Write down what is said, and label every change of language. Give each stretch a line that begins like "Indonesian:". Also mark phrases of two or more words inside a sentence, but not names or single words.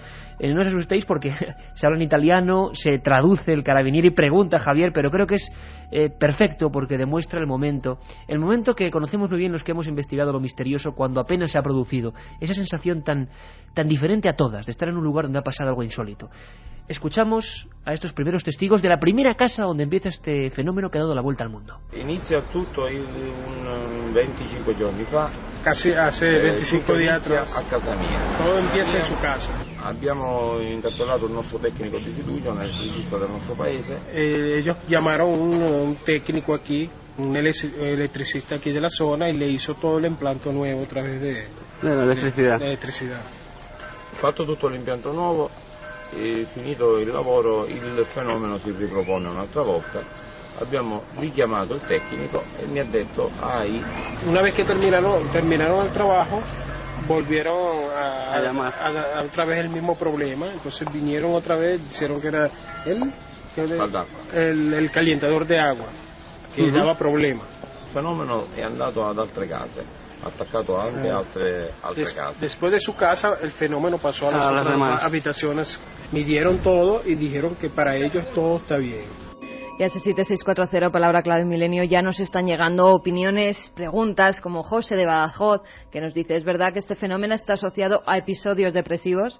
Spanish: No os asustéis porque se habla en italiano, se traduce, el carabinieri pregunta a Javier, pero creo que es perfecto porque demuestra el momento que conocemos muy bien los que hemos investigado lo misterioso cuando apenas se ha producido, esa sensación tan diferente a todas, de estar en un lugar donde ha pasado algo insólito. Escuchamos a estos primeros testigos de la primera casa donde empieza este fenómeno que ha dado la vuelta al mundo.
Italian: Inizia tutto un 25 giorni fa.
Spanish: Casi hace 25 días atrás.
Italian: A casa mia.
Spanish: Todo empieza en su casa.
Italian: Abbiamo interpellato il nostro tecnico di fiducia nel registro del nostro paese.
Spanish: Ellos llamaron un técnico aquí, un electricista aquí de la zona, y le hizo todo el implante nuevo a través de la electricidad.
Italian: Fatto tutto l'impianto nuovo e finito il lavoro il fenomeno si ripropone un'altra volta. Abbiamo richiamato il tecnico e mi ha detto
Spanish: una vez que terminaron el trabajo, volvieron a llamar otra vez el mismo problema, entonces vinieron otra vez, dijeron que era el calientador de agua
Italian: che dava problema. Il fenomeno è andato ad altre case, attaccato anche altre case.
Spanish: Después de su casa el fenómeno pasó a las demás habitaciones, midieron todo y dijeron que para ellos todo está bien. Y a ese 7640, palabra clave milenio, ya nos están llegando opiniones, preguntas, como José de Badajoz, que nos dice: ¿es verdad que este fenómeno está asociado a episodios depresivos?